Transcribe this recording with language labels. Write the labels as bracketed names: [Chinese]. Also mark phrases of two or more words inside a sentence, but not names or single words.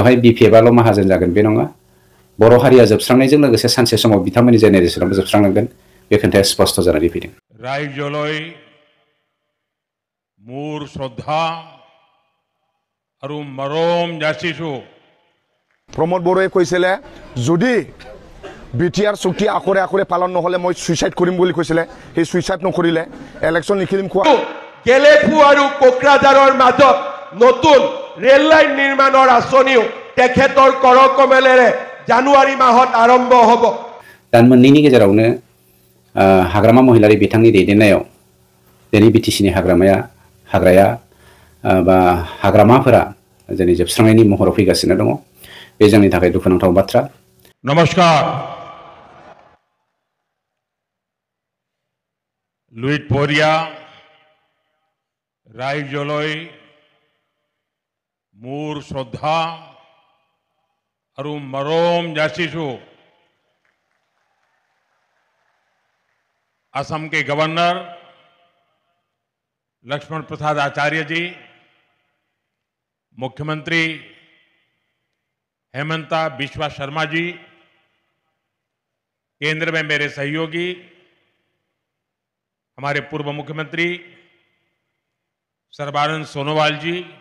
[Bodo] बेवहाय बिपिएफआल' माहाजोन जागोन बे नङा। बर' हारिया जोबस्रांनायजों लोगोसे सानसे समाव बिथांमोननि जेनेरेसनाबो जोबस्रांलांगोन, बे खोथाया स्पष्ट जानानै फैदों। [Assamese] ৰাইজলৈ মোৰ শ্ৰদ্ধা আৰু মৰম যাচিছো। प्रमोद बर'ए কৈছিলে যদি বিটিআৰ চুক্তি আখৰে আখৰে পালন নহলে মই সুইসাইড কৰিম বুলি কৈছিলে, সেই সুইসাইড নকৰিলে, ইলেকশ্যন নিখিলিম কোৱা। গেলেফু আৰু কোকৰাঝাৰৰ মাজত নতুন ৰেল লাইন নিৰ্মাণৰ আঁচনিও তেখেতৰ কৰকমেলেৰে জানুৱাৰী মাহত আৰম্ভ হ'ব। [Bodo] दान मोननैनि गेजेरावनो हाग्रामा महिलारि बिथांनि दैदेननायाव दिनै बिटिसिनि हाग्राया बा हाग्रामाफोरा जोंनि जोबस्रांनायनि महराव फैगासिनो दङ। बे जोंनि थाखाय दुखुनांथाव बाथ्रा। [Assamese] নমস্কাৰ। লুইত পৰীয়া ৰাইজলৈ মোৰ শ্ৰদ্ধা আৰু মৰম যাচিছোঁ। [Hindi] असम के गवर्नर लक्ष्मण प्रसाद आचार्य जी, मुख्यमंत्री हेमंता बिश्वा शर्मा जी, केंद्र में मेरे सहयोगी हमारे पूर्व मुख्यमंत्री सर्बानंद सोनोवाल जी,